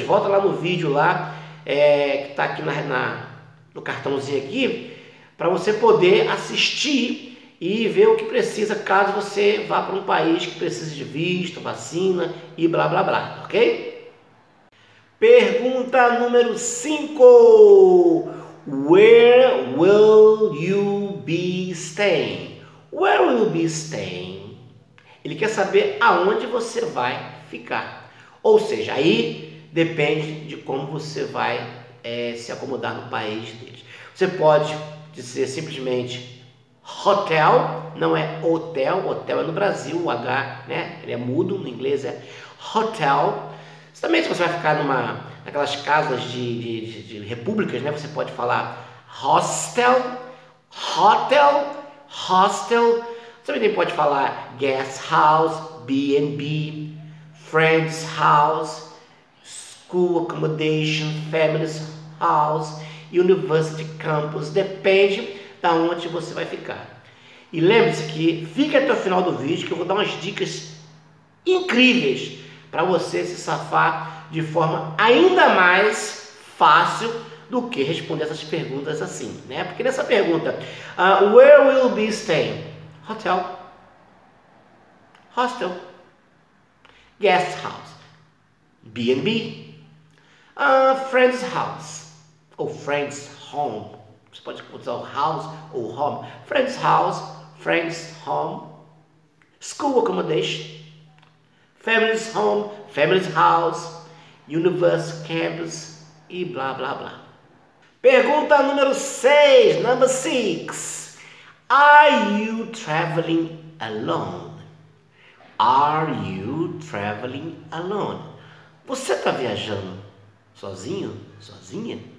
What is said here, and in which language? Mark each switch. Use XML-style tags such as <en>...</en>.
<pt>Volta lá no vídeo lá, que está aqui no cartãozinho aqui, para você poder assistir e ver o que precisa caso você vá para um país que precise de visto, vacina e blá blá blá, ok? Pergunta número 5.</pt> <en>Where will you be staying? Where will you be staying?</en> <pt>Ele quer saber aonde você vai ficar. Ou seja, aí depende de como você vai se acomodar no país deles. Você pode dizer simplesmente hotel, não é hotel. Hotel é no Brasil, o H, né? Ele é mudo, no inglês é hotel. Também, se você vai ficar naquelas casas de repúblicas, né? Você pode falar hostel, hotel, hostel. Você também pode falar</pt> <en>guest house, B&B, friend's house, school accommodation, family's house, university campus.</en> <pt>Depende da onde você vai ficar. E lembre-se que fique até o final do vídeo que eu vou dar umas dicas incríveis para você se safar de forma ainda mais fácil do que responder essas perguntas assim, né? Porque nessa pergunta,</pt> <en>where will you be staying? Hotel, hostel, guest house, B&B, friend's house, ou friend's home.</en> <pt>Você pode usar o house ou home.</pt> <en>Friend's house, friend's home, school accommodation, family's home, family's house, university campus e blá blá blá.</en> <pt>Pergunta número 6, number 6.</pt> <en>Are you traveling alone? Are you traveling alone?</en> <pt>Você está viajando sozinho? Sozinha?</pt>